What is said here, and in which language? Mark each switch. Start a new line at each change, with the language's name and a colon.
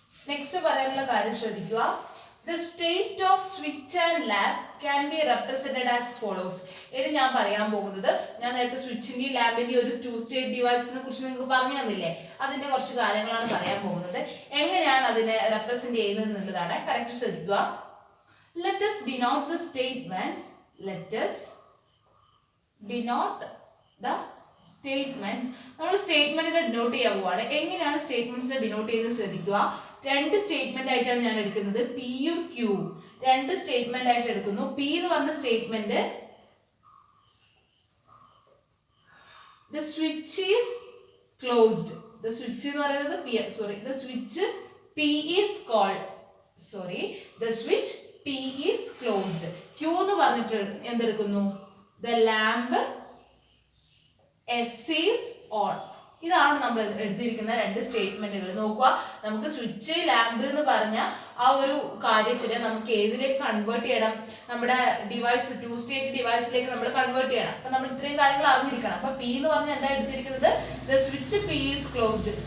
Malayalam: Next പറയാനുള്ള കാര്യം ശ്രദ്ധിക്കുക.
English: The state of switch and lamp can be represented as follows.
Malayalam: ഇനി ഞാൻ പറയാൻ പോകുന്നത്, ഞാൻ നേരത്തെ സ്വിച്ചിന്റെയും ലാമ്പിന്റെയും ഒരു ടു സ്റ്റേറ്റ് ഡിവൈസിനെ കുറിച്ച് നിങ്ങൾക്ക് പറഞ്ഞു തന്നില്ലേ, അതിന്റെ കുറച്ച് കാര്യങ്ങളാണ് പറയാൻ പോകുന്നത്. എങ്ങനെയാണ് അതിനെ റെപ്രസെന്റ് ചെയ്യുന്നത് എന്നുള്ളതാണ്. കറക്റ്റ് ശ്രദ്ധിക്കുക.
English: Let us denote the statements. Let us denote the statements.
Malayalam: നമ്മൾ സ്റ്റേറ്റ്മെന്റിനെ ഡിനോട്ട് ചെയ്യാൻ പോവാണ്. എങ്ങനെയാണ് സ്റ്റേറ്റ്മെന്റ്സിനെ ഡിനോട്ട് ചെയ്യുന്നത് ശ്രദ്ധിക്കുക. രണ്ട് സ്റ്റേറ്റ്മെന്റ് ആയിട്ടാണ് ഞാൻ എടുക്കുന്നത്, പിയും ക്യൂവും. രണ്ട് സ്റ്റേറ്റ്മെന്റ് ആയിട്ട് എടുക്കുന്നു. പി എന്ന് പറഞ്ഞ statement
English: the switch is closed. The switch
Malayalam: എന്ന് പറയുന്നത് P, sorry,
English: the switch P is called, sorry, the switch P is closed. Q
Malayalam: എന്ന് പറഞ്ഞിട്ട് എന്തെടുക്കുന്നു,
English: the lamp S is on.
Malayalam: ഇതാണ് നമ്മൾ എടുത്തിരിക്കുന്ന രണ്ട് സ്റ്റേറ്റ്മെന്റുകൾ. നോക്കുക, നമുക്ക് സ്വിച്ച് ലാമ്പ് എന്ന് പറഞ്ഞ ആ ഒരു കാര്യത്തിന് നമുക്ക് ഏതിലേക്ക് കൺവേർട്ട് ചെയ്യണം, നമ്മുടെ ഡിവൈസ് ടു സ്റ്റേറ്റ് ഡിവൈസിലേക്ക് നമ്മൾ കൺവേർട്ട് ചെയ്യണം. അപ്പൊ നമ്മൾ ഇത്രയും കാര്യങ്ങൾ അറിഞ്ഞിരിക്കണം. അപ്പൊ പി എന്ന് പറഞ്ഞാൽ എന്താ എടുത്തിരിക്കുന്നത്,
English: The switch P is closed.